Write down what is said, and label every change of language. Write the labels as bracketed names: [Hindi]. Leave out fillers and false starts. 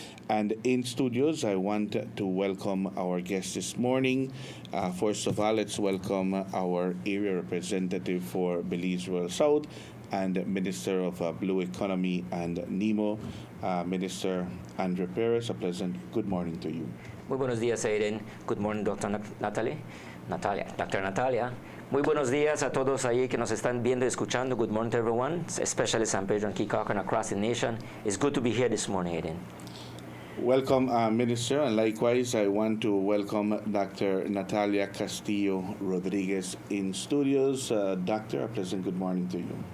[English] And in studios, I want to welcome our guest this morning. First of all, let's welcome our area representative for Belize Rural South and Minister of Blue Economy and NEMO, Minister Andre Perez. A pleasant good morning to you. [Spanish] Muy buenos días, Aiden. [English] Good morning, [Spanish] Dr. Dr. Natalia. Muy buenos días a todos ahí que nos están viendo y escuchando. [English] Good morning to everyone, especially San Pedro and Kikaka and across the nation. It's good to be here this morning, Aiden. Welcome, Minister, and likewise, I want to welcome Dr. Natalia Castillo Rodriguez in studios. Doctor, a pleasant good morning to you.